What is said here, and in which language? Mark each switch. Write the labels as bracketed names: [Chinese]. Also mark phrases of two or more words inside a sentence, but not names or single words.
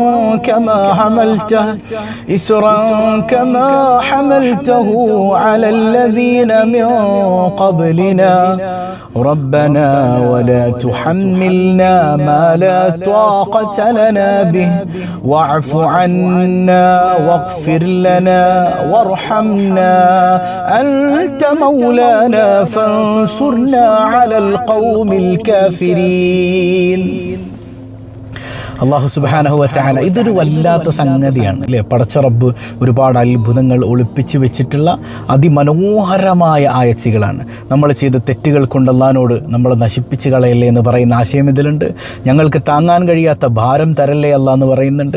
[Arabic] كما حملته على الذين من قبلنا ربنا ولا تحملنا ما لا طاقة لنا به واعف عنا واغفر لنا وارحمنا أنت مولانا فانصرنا على القوم الكافرين. الله سبحانه وتعالى [Malayalam] ഇതൊരു വല്ലാത്ത സംഗതിയാണ് അല്ലേ? പടച്ച റബ്ബ് ഒരുപാട് അത്ഭുതങ്ങൾ ഒളിപ്പിച്ച് വെച്ചിട്ടുള്ള അതിമനോഹരമായ ആയത്തുകളാണ്. നമ്മൾ ചെയ്ത തെറ്റുകൾ കൊണ്ട് അള്ളാഹിനോട് നമ്മളെ നശിപ്പിച്ച് കളയല്ലേ എന്ന് പറയുന്ന ആശയം ഇതിലുണ്ട്. ഞങ്ങൾക്ക് താങ്ങാൻ കഴിയാത്ത ഭാരം തരല്ലേ അള്ളാഹ് എന്ന് പറയുന്നുണ്ട്.